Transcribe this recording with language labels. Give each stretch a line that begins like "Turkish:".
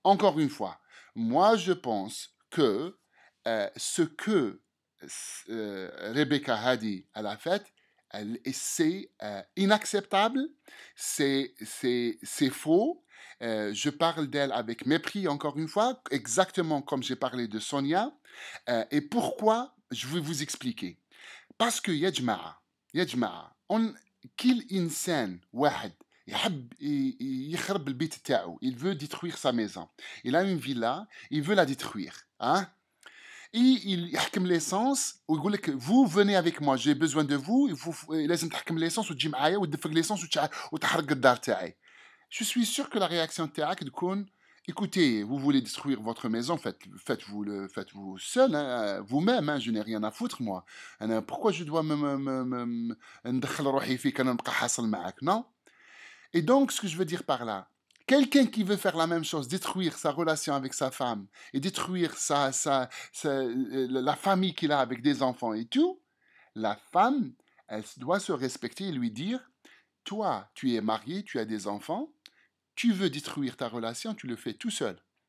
French: Encore une fois, moi je pense que ce que Rebecca Hadi elle a fait, c'est inacceptable, c'est faux, Je parle d'elle avec mépris, encore une fois, exactement comme j'ai parlé de Sonia. Et pourquoi? Je vais vous expliquer. Parce que
Arabic: يا جماعة كل إنسان واحد يحب يخرب البيت تاعو.
French: Il veut détruire sa maison. Il a une villa, il veut la détruire. Hein? Et il
Arabic: يحكم
French: l'essence
Arabic: ويقول لك
French: vous venez avec moi, j'ai besoin de vous,
Arabic: لازم تحكم l'essence وتجي معايا وتدفق l'essence وتحرق الدار تاعي.
French: Je suis sûr que la réaction
Arabic: تاعك
French: تكون écoutez, vous voulez détruire votre maison, faites-vous seul, hein, vous-même, hein, je n'ai rien à foutre moi. Pourquoi je dois
Arabic: ندخل روحي فيك أنا نبقى حاصل معاك,
French: non? Et donc, ce que je veux dire par là, quelqu'un qui veut faire la même chose, détruire sa relation avec sa femme et détruire la famille qu'il a avec des enfants et tout, la femme, elle doit se respecter et lui dire, toi, tu es marié, tu as des enfants, tu veux détruire ta relation, tu le fais tout seul.